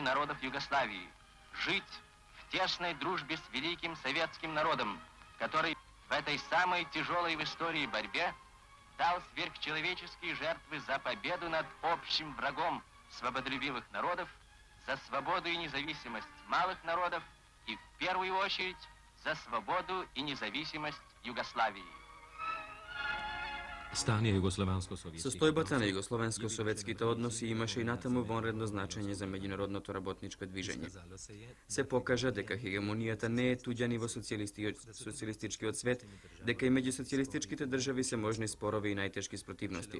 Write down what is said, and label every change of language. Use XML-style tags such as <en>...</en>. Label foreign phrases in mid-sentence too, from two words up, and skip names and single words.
<ru>народов Югославии – жить в тесной дружбе с великим советским народом, который в этой самой тяжелой в истории борьбе дал сверхчеловеческие жертвы за победу над общим врагом свободолюбивых народов, за свободу и независимость малых народов и в первую очередь за свободу и независимость Югославии».</ru> <mk>Состојбата на југословенско-советските односи имаше и натаму вонредно значење за меѓународното работничко движење. Се покажа дека хегемонијата не е туѓа ни во социјалистичкиот свет, дека и меѓу социјалистичките држави се можни спорови и најтешки спротивности.</mk>